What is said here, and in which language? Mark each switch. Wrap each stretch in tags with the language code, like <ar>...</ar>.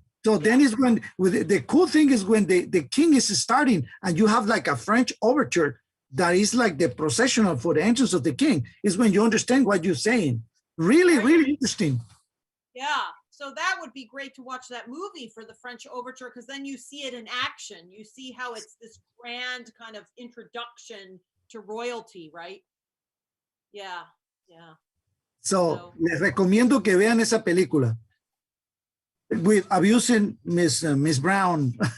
<en>So then is when, the cool thing is when the king is starting and you have like a French overture that is like the processional for the entrance of the king, is when you understand what you're saying. Really, really interesting. Yeah. So that would be great to watch that movie for the French overture, because then you see it in action. You see how it's this grand kind of introduction to royalty, right? Yeah.</en> <es>So les recomiendo que vean esa película.</es> <en>with abusing Miss Brown.</en>